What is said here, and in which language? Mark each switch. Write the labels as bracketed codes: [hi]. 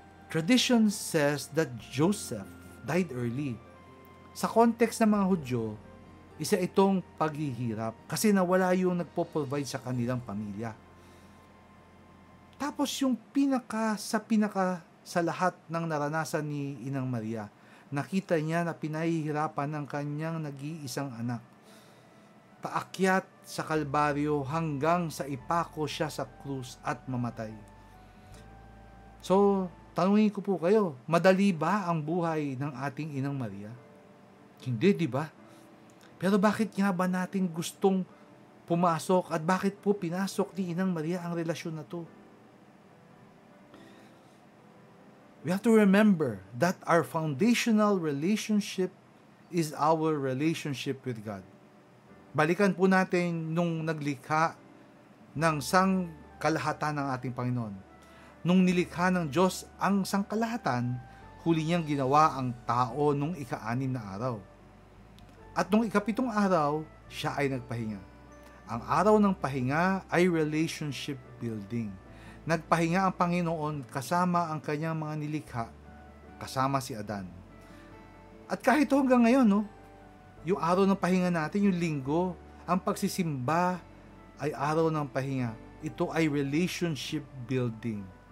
[en] Tradition says that Joseph died early. [tl] Sa context ng mga Hudyo, isa itong paghihirap kasi nawala yung nagpo-provide sa kanilang pamilya. Tapos yung pinaka sa lahat ng naranasan ni Inang Maria, nakita niya na pinahihirapan ng kanyang nag-iisang anak. Paakyat sa Kalbaryo hanggang sa ipako siya sa krus at mamatay. So, tanungin ko po kayo, madali ba ang buhay ng ating Inang Maria? Hindi, di ba? Pero bakit nga ba natin gustong pumasok at bakit po pinasok ni Inang Maria ang relasyon na to? [en] We have to remember that our foundational relationship is our relationship with God. [tl] Balikan po natin nung naglikha ng sangkalahatan ng ating Panginoon. Nung nilikha ng Diyos ang sangkalahatan, huli niyang ginawa ang tao nung ika-6 na araw. At nung ika-7 araw, siya ay nagpahinga. Ang araw ng pahinga ay relationship building. Nagpahinga ang Panginoon kasama ang kanyang mga nilikha, kasama si Adan. At kahit hanggang ngayon, no, yung araw ng pahinga natin, yung linggo, ang pagsisimba ay araw ng pahinga. Ito ay relationship building.